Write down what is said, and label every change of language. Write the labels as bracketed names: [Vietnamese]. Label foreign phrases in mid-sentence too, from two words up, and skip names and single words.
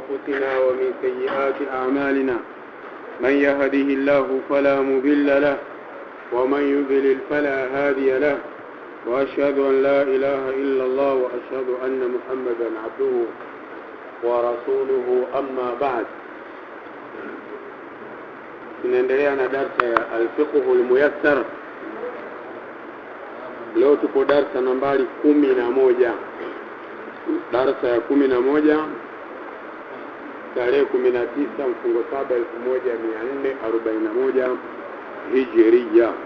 [Arabic] أنفسنا ومن سيئات أعمالنا. من يهده الله فلا مضل له ومن يضلل فلا هادي له. وأشهد أن لا إله إلا الله وأشهد أن محمدا عبده ورسوله. أما بعد. [Swahili] tunaendelea na darasa ya al-fiqh al-muyassar. Leo tuko darasa nambari 11. Darasa ya 11 tarehe 19 mfungo 7 1441 Hijriya.